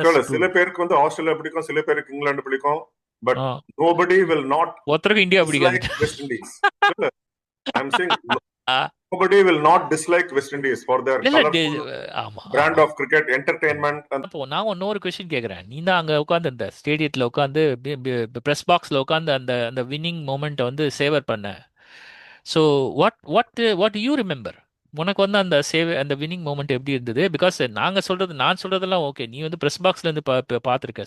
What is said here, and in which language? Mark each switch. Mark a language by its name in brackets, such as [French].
[Tamil] சில பேருக்கு வந்து ஆஸ்திரேலியா பிடிக்கும், சில பேருக்கு இங்கிலாந்து பிடிக்கும். [English] but nobody will not [Tamil] ஒருத்தருக்கு இந்தியா பிடிக்காது. [English] West Indies. I'm saying nobody will not dislike West Indies for their colorful brand of cricket, entertainment. [Tamil] அப்போ நான் இன்னொரு கொஸ்டின் கேட்குறேன். நீ தான் அங்கே உட்காந்து இந்த ஸ்டேடியத்தில் உட்காந்து ப்ரெஸ் பாக்ஸில் உட்காந்து அந்த வின்னிங் மூமெண்ட்டை வந்து சேவர் பண்ண. [English] So what you remember? [Tamil] உனக்கு வந்து அந்த வின்னிங் மூமெண்ட் எப்படி இருந்தது? பிகாஸ் நான் சொல்றதெல்லாம் ஓகே, நீ வந்து பிரஸ் பாக்ஸ்ல இருந்து பாத்துருக்க.